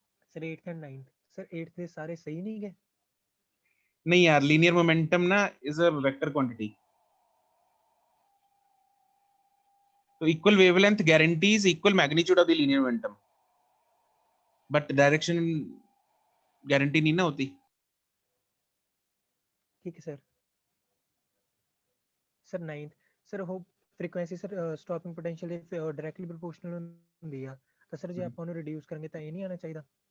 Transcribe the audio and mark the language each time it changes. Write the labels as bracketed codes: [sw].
[pa] Sir 8th and 9th sir 8th ਦੇ ਸਾਰੇ ਸਹੀ ਨਹੀਂ ਗਏ। [hi] नहीं यार, [en] linear momentum ना is a vector quantity, तो equal wavelength guarantees equal magnitude of the linear momentum, but direction guarantee [hi] नहीं ना होती। ठीक है सर। [pa] सर 9th ਸਰ ਉਹ ਫ੍ਰੀਕੁਐਂਸੀ ਸਰ ਸਟਾਪਿੰਗ ਪੋਟੈਂਸ਼ੀਅਲ ਦੇ ਡਾਇਰੈਕਟਲੀ ਪ੍ਰੋਪੋਰਸ਼ਨਲ ਹੁੰਦੀ ਆ ਤਾਂ ਸਰ ਜੇ ਆਪਾਂ ਉਹਨੂੰ ਰਿਡਿਊਸ ਕਰਾਂਗੇ ਤਾਂ ਇਹ ਨਹੀਂ ਆਣਾ ਚਾਹੀਦਾ।